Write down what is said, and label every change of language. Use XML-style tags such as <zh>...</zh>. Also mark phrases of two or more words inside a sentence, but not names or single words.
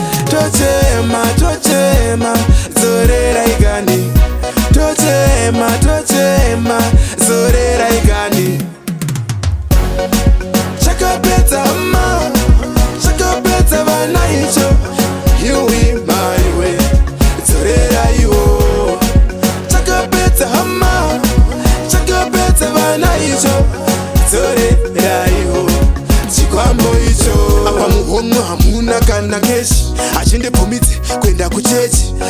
<sn>Tochema, tochema, zorerai kani. Tochema, tochema, zorerai kani. Chakapedza hama, chakapedza vana icho.</sn> <en>You will my way,</en> <sn>zorerai iwo. Chakapedza hama, chakapedza vana icho. Zorerai iwo, chikwambo icho. Apa muhomwe hamuna kana keshi. Hachindibvumidzi kuenda kuchechi.</sn>